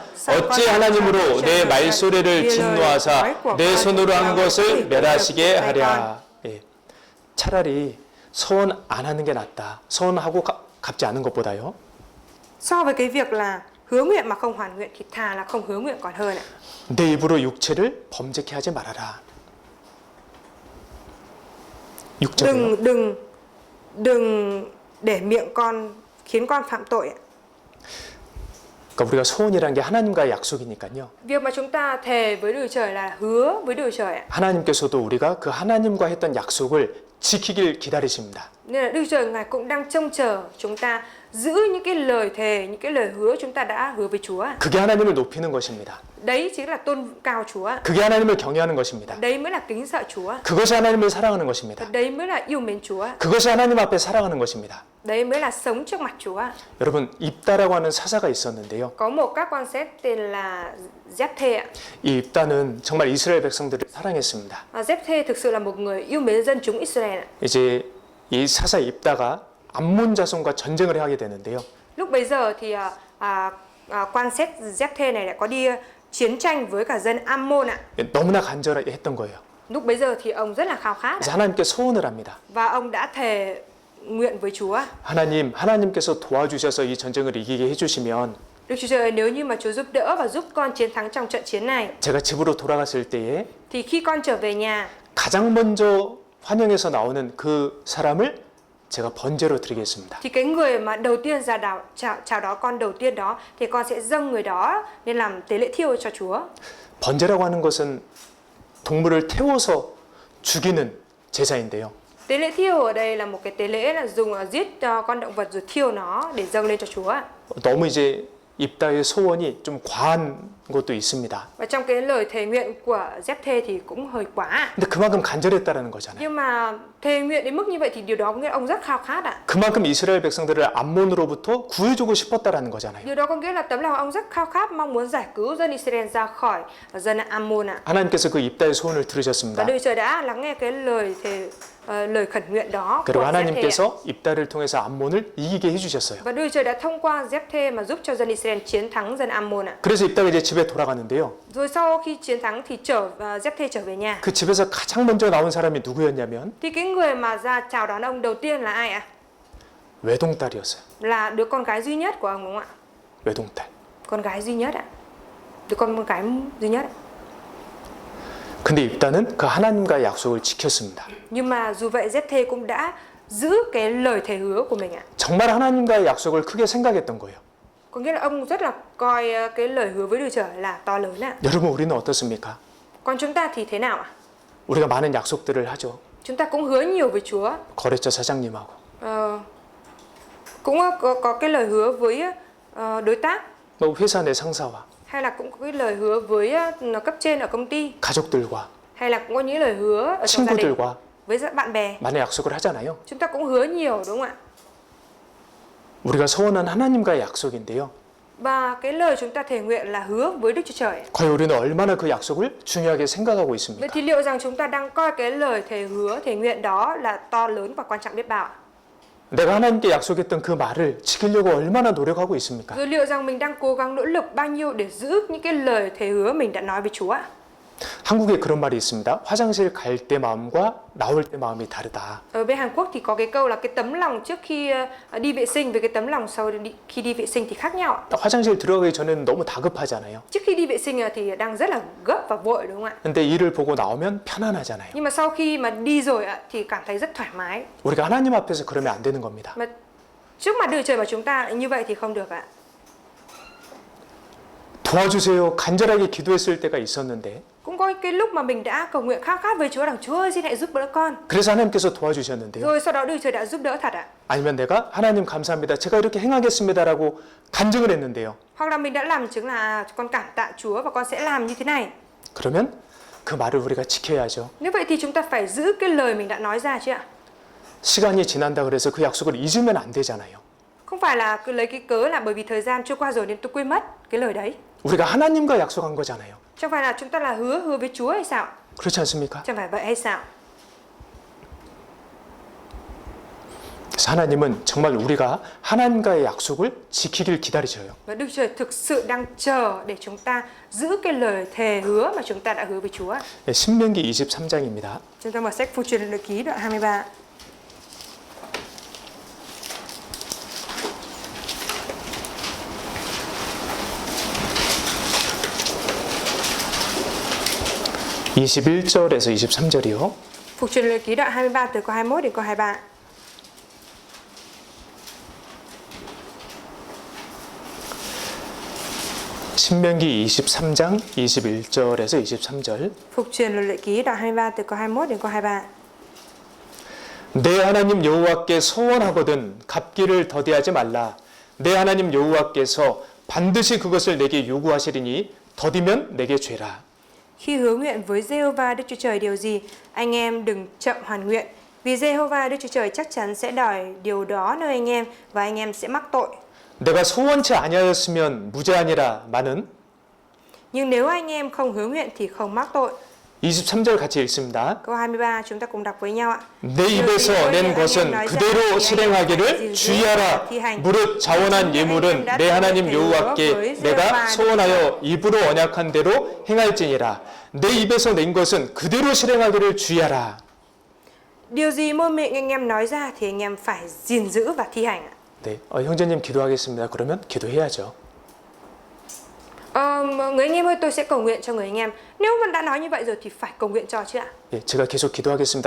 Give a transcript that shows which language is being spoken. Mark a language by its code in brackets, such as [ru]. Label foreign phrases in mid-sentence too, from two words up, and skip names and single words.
[ko] 어찌 하나님으로 내 말소리를 진노하사 내 손으로 한 것을 멸하시게 하랴. 예. 차라리 소원 안 하는 게 낫다. 소원하고 갚지 않은 것보다요. [vi] So với cái việc là hứa nguyện mà không hoàn nguyện thì thà là không hứa nguyện còn hơn ạ. [ko] 내 입으로 육체를 범죄케 하지 말아라. 육체요. [vi] Đừng để miệng con khiến con phạm tội ạ. [ko] 그러니까 우리가 소원이라는 게 하나님과의 약속이니까요. [vi] Việc mà chúng ta thề với Đức Trời là hứa với Đức Trời ạ. [ko] 하나님께서도 우리가 그 하나님과 했던 약속을 지키길 기다리십니다. [vi] Nên là Đức Trời Ngài cũng đang trông chờ chúng ta giữ những cái lời thề, những cái lời hứa chúng ta đã hứa với Chúa. [ko] 그게 하나님을 높이는 것입니다. [vi] Đấy chính là tôn cao Chúa. [ko] 그게 하나님을 경외하는 것입니다. [vi] Đấy mới là kính sợ Chúa. [ko] 그것이 하나님을 사랑하는 것입니다. [vi] Đấy mới là yêu mến Chúa. [ko] 그것이 하나님 앞에 살아가는 것입니다. [vi] Đấy mới là sống trước mặt Chúa. [ko] 여러분, 입다라고 하는 사사가 있었는데요. [vi] Có một các quan xét tên là Giép-thê ạ. [ko] 이 입다는 정말 이스라엘 백성들을 사랑했습니다. [vi] Giép-thê thực sự là một người yêu mến dân chúng Israel ạ. [ko] 이제 이 사사 입다가 암몬 자손과 전쟁을 하게 되는데요. [vi] Lúc bấy giờ thì quan xét Giép-thê này lại có đi chiến tranh với cả dân Ammon ạ. [ko] 너무나 간절했던 거예요. [vi] Lúc bấy giờ thì ông rất là khao khát [ko] 그래서 하나님께 소원을 합니다. [vi] và ông đã thề nguyện với Chúa. [ko] 하나님께서 도와주셔서 이 전쟁을 이기게 해주시면 [vi] Đức Chúa Trời, nếu như mà Chúa giúp đỡ và giúp con chiến thắng trong trận chiến này, [ko] 제가 집으로 돌아갔을 때에 [vi] thì khi con trở về nhà, [ko] 가장 먼저 환영에서 나오는 그 사람을 제가 번제로 드리겠습니다. [vi] thì cái người mà đầu tiên ra chào đón con đầu tiên đó thì con sẽ dâng người đó nên làm tế lễ thiêu cho Chúa. [ko] 번제라고 하는 것은 동물을 태워서 죽이는 제사인데요. [vi] Tế lễ thiêu ở đây là một cái tế lễ là dùng giết con động vật rồi thiêu nó để dâng lên cho Chúa. [ko] 너무 이제 입다의 소원이 좀 과한 것도 있습니다. [vi] Và trong cái lời thề nguyện của Giép-thê thì cũng hơi quá. [ko] 근데 그만큼 간절했다라는 거잖아요. [vi] Nhưng mà thề nguyện đến mức như vậy thì điều đó có nghĩa là ông rất khao khát ạ. [ko] 그만큼 이스라엘 백성들을 암몬으로부터 구해주고 싶었다라는 거잖아요. [vi] Điều đó có nghĩa là tấm lòng ông rất khao khát mong muốn giải cứu dân Israel ra khỏi dân Ammon ạ. [ko] 하나님께서 그 입다의 소원을 [vi] Và [ko] 들으셨습니다. [vi] Đức Trời đã lắng nghe cái lời khẩn nguyện đó của [ko] 그리고 [vi] Giép-thê ạ. [ko] 하나님께서 입다를 통해서 암몬을 이기게 해주셨어요. [vi] Và Đức Trời đã thông qua Giép-thê mà giúp cho dân Israel chiến thắng dân Ammon ạ. [ko] 그래서 입다가 이제 집에 돌아가는데요. [vi] Rồi sau khi chiến thắng thì Giép-thê trở về nhà. [ko] 그 집에서 가장 먼저 나온 사람이 누구였냐면 [vi] Thì cái người mà ra chào đón ông đầu tiên là ai ạ? [ko] 외동딸이었어요. [vi] Là đứa con gái duy nhất của ông đúng không ạ? [ko] 외동딸. [vi] Con gái duy nhất ạ. Đứa con gái duy nhất ạ. [ko] 근데 입다는 그 하나님과의 약속을 지켰습니다. [vi] Nhưng mà dù vậy Giép-thê cũng đã giữ cái lời thề hứa của mình ạ. [ko] 정말 하나님과의 약속을 크게 생각했던 거예요. [vi] Có nghĩa là ông rất là coi cái lời hứa với Đức Trời là to lớn ạ. [ko] 여러분, 우리는 어떻습니까? [vi] Còn chúng ta thì thế nào ạ? [ko] 우리가 많은 약속들을 하죠. [vi] Chúng ta cũng hứa nhiều với Chúa. [ko] 거래처 사장님하고. [vi] Cũng có cái lời hứa với đối tác. [ko] 뭐 회사 내 상사와. [vi] Hay là cũng có cái lời hứa với cấp trên ở công ty. [ko] 가족들과. [vi] Hay là cũng có những lời hứa ở trong gia đình. [ko] 친구들과. [vi] Với bạn bè. [ko] 많은 약속을 하잖아요. [vi] Chúng ta cũng hứa nhiều đúng không ạ? [ko] 우리가 소원한 하나님과의 약속인데요. [vi] Và cái lời chúng ta thề nguyện là hứa với Đức Chúa Trời. [ko] 과연 우리는 얼마나 그 약속을 중요하게 생각하고 있습니까? [vi] Vậy thì liệu rằng chúng ta đang coi cái lời thề hứa, thề nguyện đó là to lớn và quan trọng biết bao ạ? [ko] 내가 하나님께 약속했던 그 말을 지키려고 얼마나 노력하고 있습니까? [vi] Rồi liệu rằng mình đang cố gắng nỗ lực bao nhiêu để giữ những cái lời thề hứa mình đã nói với Chúa ạ? [ko] 한국에 그런 말이 있습니다. 화장실 갈 때 마음과 나올 때 마음이 다르다. [vi] Ở bên Hàn Quốc thì có cái câu là cái tấm lòng trước khi đi vệ sinh với cái tấm lòng sau khi đi vệ sinh thì khác nhau ạ. [ko] 화장실 들어가기 전에는 너무 다급하잖아요. [vi] Trước khi đi vệ sinh thì đang rất là gấp và vội đúng không ạ? [ko] 근데 일을 보고 나오면 편안하잖아요. [vi] Nhưng mà sau khi mà đi rồi thì cảm thấy rất thoải mái. [ko] 우리가 하나님 앞에서 그러면 안 되는 겁니다. [vi] Mà trước mặt Đức Trời mà chúng ta như vậy thì không được ạ. [ko] 도와주세요. 간절하게 기도했을 때가 있었는데 [vi] Cũng có cái lúc mà mình đã cầu nguyện khao khát với Chúa rằng Chúa ơi xin hãy giúp đỡ con. [ko] 그래서 하나님께서 도와주셨는데요. [vi] Rồi sau đó Đức Trời đã giúp đỡ thật ạ. [ko] 아니면 내가 하나님 감사합니다. 제가 이렇게 행하겠습니다라고 간증을 했는데요. [vi] Hoặc là mình đã làm chứng là con cảm tạ Chúa và con sẽ làm như thế này. [ko] 그러면 그 말을 우리가 지켜야죠. [vi] Nếu vậy thì chúng ta phải giữ cái lời mình đã nói ra chứ ạ? [ko] 시간이 지난다 그래서 그 약속을 잊으면 안 되잖아요. [vi] Không phải là cứ lấy cái cớ là bởi vì thời gian trôi qua rồi nên tôi quên mất cái lời đấy. [ko] 우리가 하나님과 약속한 거잖아요. [vi] Chẳng phải là chúng ta là hứa với Chúa hay sao? [ko] 그렇지 않습니까? [vi] Chẳng phải vậy hay sao? [ko] 그래서 하나님은 정말 우리가 하나님과의 약속을 지키길 기다리셔요. [vi] Và Đức Trời thực sự đang chờ để chúng ta giữ cái lời thề hứa mà chúng ta đã hứa với Chúa. [ko] 네, 신명기 23장입니다. [vi] Chúng ta mở sách Phụ truyền Lệ Ký đoạn 23. [ko] (21절에서 23절이요) [vi] Phụ truyền Lệ Ký đoạn 23 từ câu 21 đến câu 23. [ko] 신명기 23장 21절에서 23절. [vi] Phục truyền Lệ Ký đoạn 23 từ câu 21 đến câu 23. [ko] 내 하나님 여호와께 소원하거든 갚기를 더디하지 말라. 내 하나님 여호와께서 반드시 그것을 내게 요구하시리니 더디면 내게 죄라. [vi] Khi hứa nguyện với Giê-hô-va Đức Chúa Trời điều gì, anh em đừng chậm hoàn nguyện, vì Giê-hô-va Đức Chúa Trời chắc chắn sẽ đòi điều đó nơi anh em và anh em sẽ mắc tội. [ko] 내가 소원치 아니하였으면 무죄하니라 마는. [vi] Nhưng nếu anh em không hứa nguyện thì không mắc tội. [ko] 23절 같이 읽습니다. [vi] Câu 23 chúng ta cùng đọc với nhau ạ. [ko] 내 입에서 낸 것은 그대로 실행하기를 주의하라. 무릇 자원한 예물은 내 하나님 여호와께 내가 소원하여 입으로 언약한 대로 행할지니라. 내 입에서 낸 것은 그대로 실행하기를 주의하라. [vi] Điều gì môi miệng anh em nói ra thì anh em phải gìn giữ và thi hành ạ. [ko] 네, 형제님 기도하겠습니다. 그러면 기도해야죠. [vi] Người anh em ơi, tôi sẽ cầu nguyện cho người anh em. Nếu mà đã nói như vậy rồi thì phải cầu nguyện cho chứ ạ. [ko] 예, 제가 계속 기도하겠습니다.